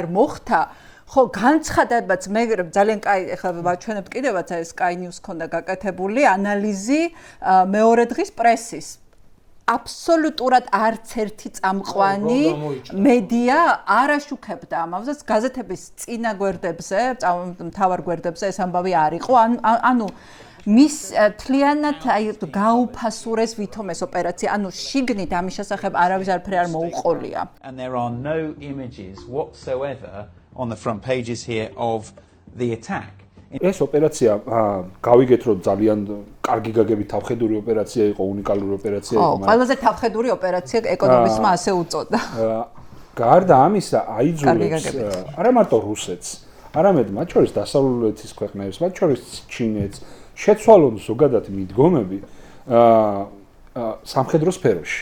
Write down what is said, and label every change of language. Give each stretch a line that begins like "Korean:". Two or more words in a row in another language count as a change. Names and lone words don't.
Georgian: მოხდა ხო განცხადებაც მე ძალიან კაი ეხლა ვაჩვენებ კიდევაც ეს Sky News ქონდა გაკეთებული ანალიზი მეორე დღის პრესის აბსოლუტურად არც ერთი წამყვანი მედია არ აშუქებდა ამასაც გაზეთების წინა გვერდებზე, მთავარ გვერდებზე ეს ამბავი არ იყო, ანუ მის თლიანად აი გაუფასურეს ვითომ ეს ოპერაცია, ანუ შიგნით ამის შესახებ არავის არაფერი არ მოუყოლია.
English: And there are no images whatsoever on the front pages here of the attack.
Georgian: ეს ოპერაცია გავიგეთ რომ ძალიან კარგი გაგებით თავხედური ოპერაცია იყო, უნიკალური ოპერაცია იყო. ხო, ყველაზე თავხედური ოპერაცია ეკონომისტმა ასე უწოდა. გარდა ამისა აიძულებს არა მარტო რუსეთს, არამედ მათ შორის დასავლეთის ქვეყნებს, მათ შორის ჩინეთს შეცვალონ ზოგადად მიდგომები სამხედრო სფეროში.